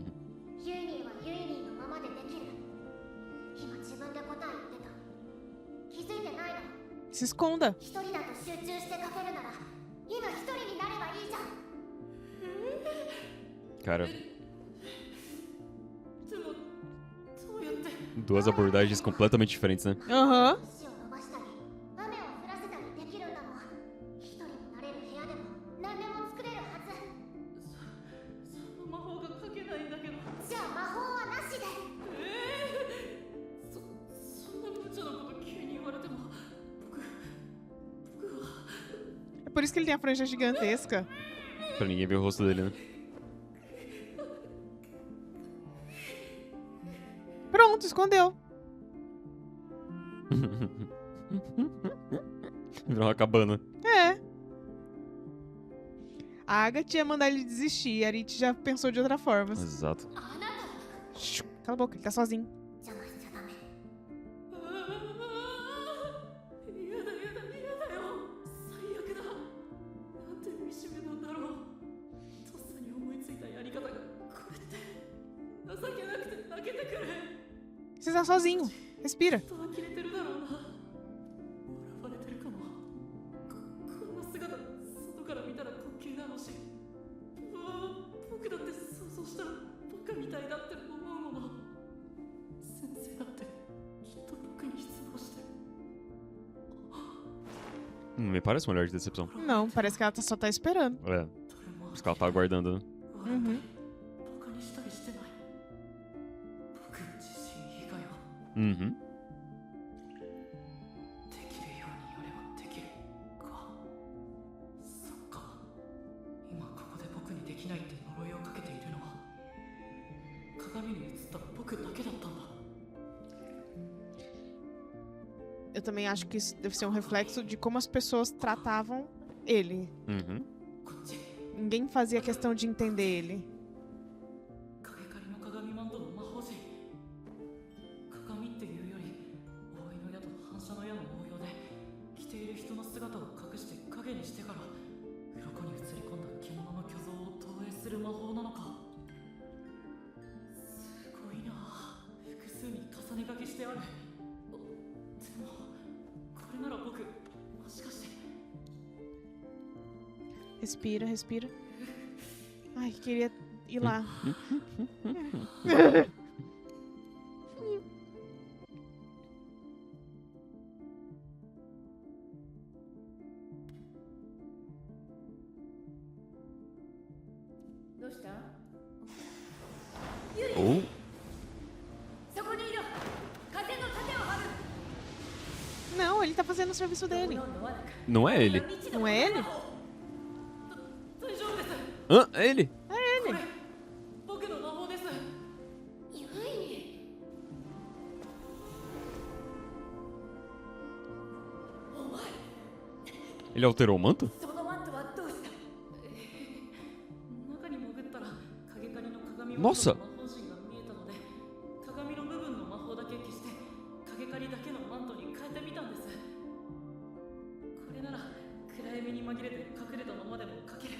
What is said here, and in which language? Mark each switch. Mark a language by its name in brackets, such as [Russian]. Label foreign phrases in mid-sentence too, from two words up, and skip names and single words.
[Japanese] ユイニーはユイニーのままでできる今自分で答え言ってた気づいてないの [Portuguese] Se esconda. [Japanese] 一人だと集中して書けるなら今一人になればいいじゃん [Portuguese] Cara, [Japanese] でもどうやって [Portuguese] duas abordagens completamente diferentes, né? Aham. [Japanese] 石を伸ばしたり雨を降らせたりできるんだもん一人になれる部屋でも何でも作れるはずその魔法が書けないんだけどじゃあ魔法はなしでそんな無茶なこと急に言われても僕は [Portuguese] É por isso que ele tem a franja gigantesca. Pra ninguém ver o rosto dele, né? Pronto, escondeu. Virou uma cabana. É. A Agatha ia mandar ele desistir. A Rich já pensou de outra forma. Exato. [Japanese] あなた [Portuguese] Shhh, cala a boca, ele tá sozinho. [Japanese] 邪魔しちゃダメ。やだやだやだよ。最悪だ。なんて惨めなんだろう。とっさに思いついたやり方がこれって情けなくて泣けてくる。 [Portuguese] Você tá sozinho. Respira. [Japanese] きっと呆れてるだろうな。笑われてるかも。こんな姿外から見たら滑稽だろうし。僕だって想像したらバカみたいだって思うもの。先生だってきっと僕に失望して。 [Portuguese] Me parece um olhar de decepção. Não, parece que ela só tá esperando. É, por isso que ela tá aguardando, né? Uhum. [Japanese] バカにしたりしてない。僕自身以外は [Portuguese] Uhum. [Japanese] できるようにやればできるか。そっか。今ここで僕にできないって呪いをかけているのは鏡に映った僕だけだったんだ。 [Portuguese] Eu também acho que isso deve ser um reflexo de como as pessoas tratavam ele. Uhum. [Japanese] こっち [Portuguese] Ninguém fazia questão de entender ele. [Japanese] 影狩りの鏡マントの魔法陣。鏡っていうより覆いの矢と反射の矢の応用で着ている人の姿を隠して影にしてから鱗に映り込んだ獣の巨像を投影する魔法なのか。すごいなあ。複数に重ね書きしてある。でもこれなら僕もしかして。 [Portuguese] Respira, respira. Ai, queria ir lá. [Japanese] どうした？ [Portuguese] Ou [Japanese] そこにいる。風の盾を張る。 [Portuguese] Não, ele tá fazendo o serviço dele. [Japanese] の罠か。 [Portuguese] não é ele. [Japanese] 未知の [Portuguese] Não é ele? [Japanese] 大丈夫です。 [Portuguese] Hã? É ele? [Japanese] これ僕の魔法です。ゆい。お前、 [Portuguese] Ele alterou o manto? [Japanese] そのマントはどうした？中に潜ったら影狩りの鏡を [Portuguese] Nossa! [Japanese] 魔法陣が見えたので鏡の部分の魔法だけ消して影狩りだけのマントに変えてみたんです。これなら暗闇に紛れて隠れたままでも描ける。